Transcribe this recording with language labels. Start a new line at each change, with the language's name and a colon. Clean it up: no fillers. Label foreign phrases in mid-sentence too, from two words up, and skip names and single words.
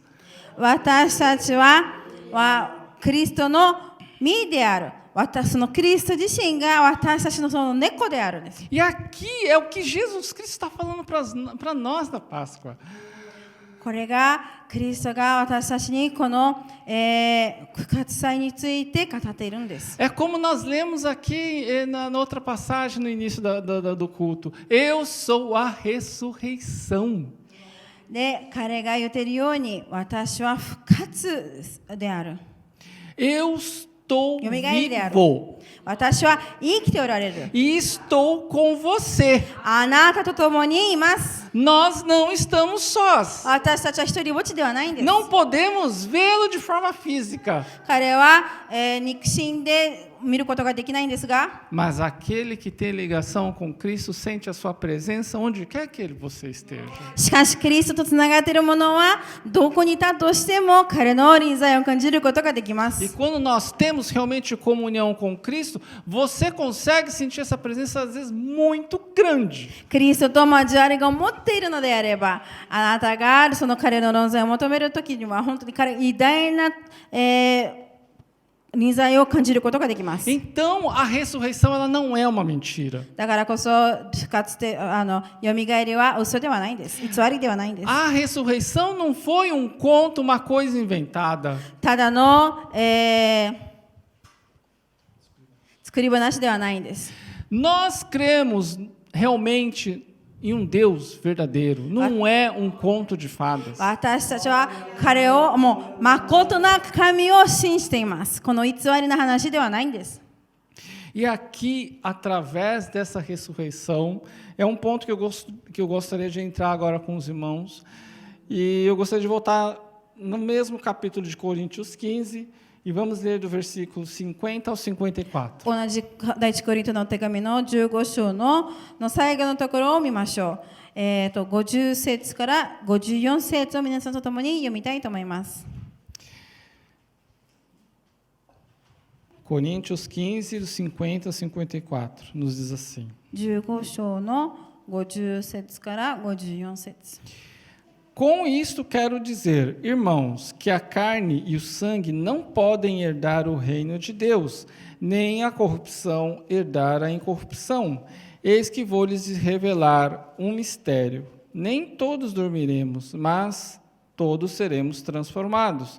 Japanese: 私たちはキリストの実である。そのキリスト自身が私たちのその根っこであるんです。
Portuguese: E aqui é o que Jesus Cristo está falando para nós na Páscoa.
Japanese: これがキリストが私たちにこの復活祭について語っているんです。
Portuguese: É como nós lemos aqui na outra passagem no início do culto. Eu sou a ressurreição.
Japanese: で、彼が言っているように私は復活である。
Portuguese: Eu estou vivo.
Japanese: 私は生きておられる。
Portuguese: E estou com você.
Japanese: あなたと共にいます。
Portuguese: Nós não estamos sós.
Japanese: 私たちは一人ぼっちではないんです。
Portuguese: Não podemos vê-lo de forma física.
Japanese: 彼は、肉親で見ることができないんですが、
Portuguese: Mas aquele que tem ligação com Cristo sente a sua presença onde quer que você esteja.
Japanese: しかしキリストとつながっている者はどこにいたとしても彼の臨在を感じることができます。
Portuguese: E quando nós temos realmente comunhão com Cristo, você consegue sentir essa presença às vezes muito grande.
Japanese: キリストと交わりが持っているのであれば、あなたがその彼の臨在を求めるときには本当に彼偉大な、臨在を感じることができます。
Portuguese: Então, a ressurreição ela não é uma mentira.
Japanese: だからこそ復活で蘇りは嘘ではないんです。偽りではないんです。
Portuguese: A ressurreição não foi um conto, uma coisa inventada.
Japanese: ただの、作り話ではないんです。
Portuguese: Nós cremos realmente em um Deus verdadeiro. Não é um conto de fadas.
Japanese: 私たちは彼をもう誠な神を信じています。この偽りな話ではないんです。
Portuguese: E aqui, através dessa ressurreição, é um ponto que eu gostaria de entrar agora com os irmãos. E eu gostaria de voltar no mesmo capítulo de Coríntios 15, e vamos ler do versículo 50 ao 54.
Japanese: 同じ第一コリントの手紙の15章の最後のところを見ましょう。50節から54節を皆さんと共に読みたいと思います。
Portuguese: Coríntios 15, do 50 a 54, nos diz assim.
Japanese: 15 章の50節から54節。
Portuguese: Com isto quero dizer, irmãos, que a carne e o sangue não podem herdar o reino de Deus, nem a corrupção herdar a incorrupção. Eis que vou lhes revelar um mistério. Nem todos dormiremos, mas todos seremos transformados.